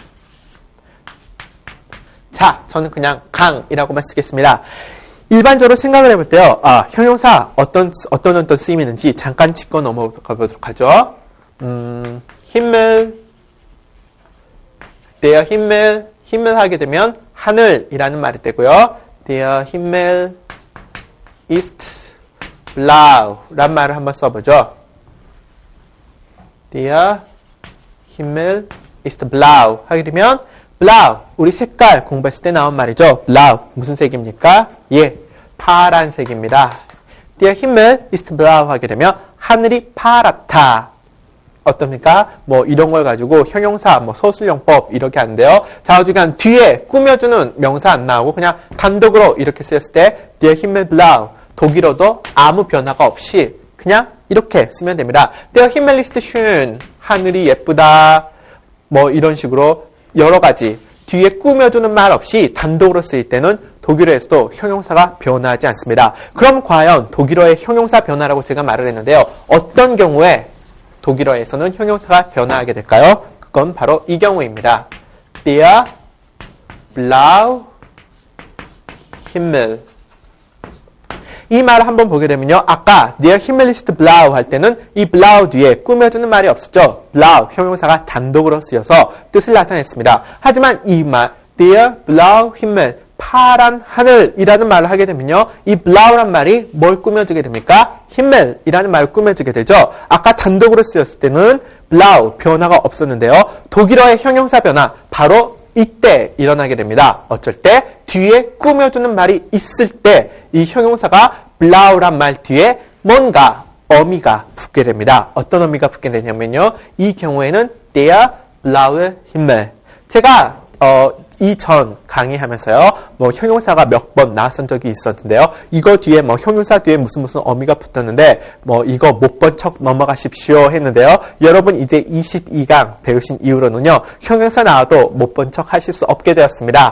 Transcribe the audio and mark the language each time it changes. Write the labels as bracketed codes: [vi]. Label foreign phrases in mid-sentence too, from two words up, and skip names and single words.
[ko] 자, 저는 그냥 강이라고만 쓰겠습니다. 일반적으로 생각을 해볼 때요. 형용사 어떤 쓰임이 있는지 잠깐 짚고 넘어가 보도록 하죠. [de] 힘을 Der Himmel, [ko] 힘을 하게 되면 하늘이라는 말이 되고요. [de] Der Himmel ist blau [ko] 란 말을 한번 써보죠. [de] Der Himmel ist blau [ko] 하게 되면 blau, 우리 색깔 공부했을 때 나온 말이죠. blau, 무슨 색입니까? 파란색입니다. [de] Der Himmel ist blau [ko] 하게 되면 하늘이 파랗다. 어떻습니까? 이런 걸 가지고 형용사, 서술용법 이렇게 하는데요. 좌우지간 뒤에 꾸며주는 명사 안 나오고 그냥 단독으로 이렇게 쓰였을 때 [de] Der Himmel blau, [ko] 독일어도 아무 변화가 없이 그냥 이렇게 쓰면 됩니다. [de] Der Himmel ist schön, [ko] 하늘이 예쁘다. 이런 식으로 여러 가지 뒤에 꾸며주는 말 없이 단독으로 쓰일 때는 독일어에서도 형용사가 변화하지 않습니다. 그럼 과연 독일어의 형용사 변화라고 제가 말을 했는데요. 어떤 경우에 독일어에서는 형용사가 변화하게 될까요? 그건 바로 이 경우입니다. [de] Der blau Himmel. [ko] 이 말을 한번 보게 되면요. 아까 [de] Der Himmel ist blau [ko] 할 때는 이 blau 뒤에 꾸며주는 말이 없었죠. blau 형용사가 단독으로 쓰여서 뜻을 나타냈습니다. 하지만 이 말 [de] Der blau Himmel [ko] 파란 하늘이라는 말을 하게 되면요. 이 blau란 말이 뭘 꾸며주게 됩니까? himmel이라는 말을 꾸며주게 되죠. 아까 단독으로 쓰였을 때는 blau 변화가 없었는데요. 독일어의 형용사 변화 바로 이때 일어나게 됩니다. 어쩔 때 뒤에 꾸며주는 말이 있을 때 이 형용사가 blau란 말 뒤에 뭔가 어미가 붙게 됩니다. 어떤 어미가 붙게 되냐면요. 이 경우에는 [de] der blaue Himmel. [ko] 제가 이전 강의하면서요, 형용사가 몇 번 나왔던 적이 있었는데요. 이거 뒤에 형용사 뒤에 무슨 어미가 붙었는데, 이거 못 본 척 넘어가십시오 했는데요. 여러분 이제 22강 배우신 이후로는요, 형용사 나와도 못 본 척 하실 수 없게 되었습니다.